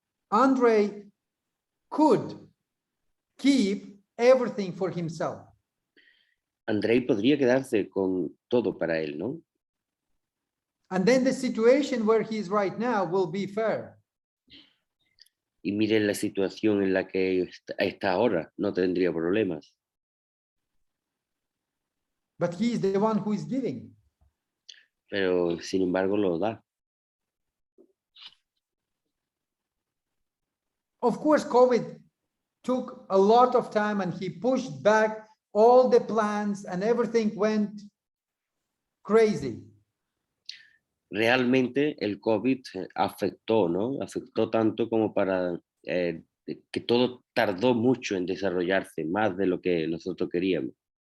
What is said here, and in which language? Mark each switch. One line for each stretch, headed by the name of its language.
English: Andre could keep everything for himself.
Spanish: Andrei podría quedarse con todo para él, ¿no?
English: And then the situation where he is right now will be fair.
Spanish: Y miren la situación en la que está ahora, no tendría problemas.
English: But he is the one who is giving.
Spanish: Pero sin embargo lo da.
English: Of course, COVID took a lot of time and he pushed back all the plans and everything went crazy.
Spanish: Realmente el COVID afectó, ¿no? Afectó tanto como para que todo tardó mucho en desarrollarse, más de lo que nosotros queríamos.